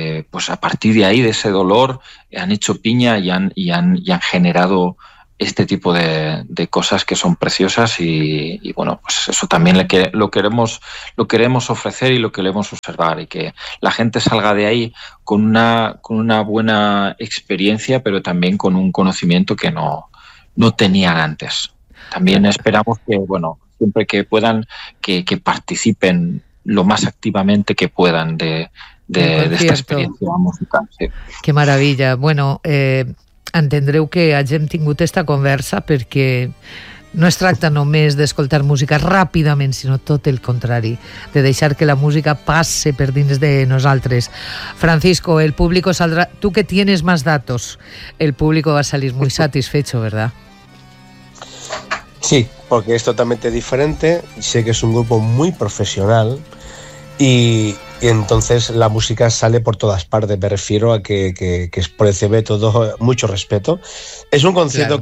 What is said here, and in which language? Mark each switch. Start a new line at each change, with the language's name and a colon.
Spanish: Pues a partir de ahí, de ese dolor, han hecho piña y han generado este tipo de cosas que son preciosas y bueno, pues eso también lo queremos ofrecer y lo queremos observar y que la gente salga de ahí con una buena experiencia, pero también con un conocimiento que no tenían antes. También esperamos que, bueno, siempre que puedan, que participen lo más activamente que puedan Del de esta concierto. experiencia musical, sí. Qué maravilla.
Catalan: Bueno, entendreu que hagem tingut esta conversa perquè no es tracta només d'escoltar música ràpidament, sinó tot el contrari, de deixar que la música passe per dins de nosaltres.
Spanish: Francisco, el público saldrà... Tu que tienes más datos, el público va a salir muy satisfecho, ¿verdad? Sí, porque es totalmente diferente. Sé que es un grupo muy profesional y Y entonces la música sale por todas partes, me refiero a que recibe todo mucho respeto. Es un concierto claro.